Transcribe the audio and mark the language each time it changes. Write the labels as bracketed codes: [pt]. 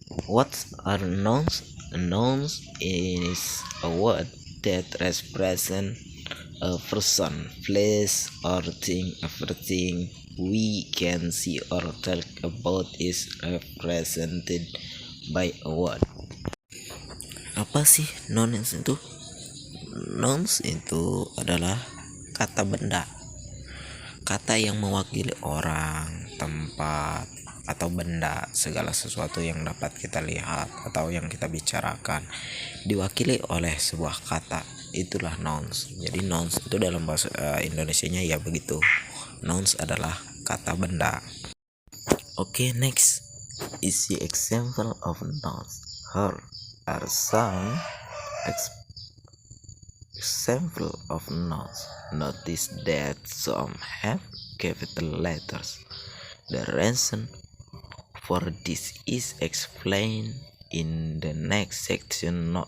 [en] What are nouns? Nouns is a word that represents a person, place, or thing. Everything we can see or talk about is represented by a word. [id] Apa sih nouns itu? Nouns itu adalah kata benda, kata yang mewakili orang, tempat, atau benda, segala sesuatu yang dapat kita lihat atau yang kita bicarakan diwakili oleh sebuah kata. Itulah nouns. Jadi nouns itu dalam bahasa Indonesianya ya begitu. Nouns adalah kata benda. [en] Okay, next is the example of nouns. Here are some example of nouns. Notice that some have capital letters. The reason for this is explained in the next section.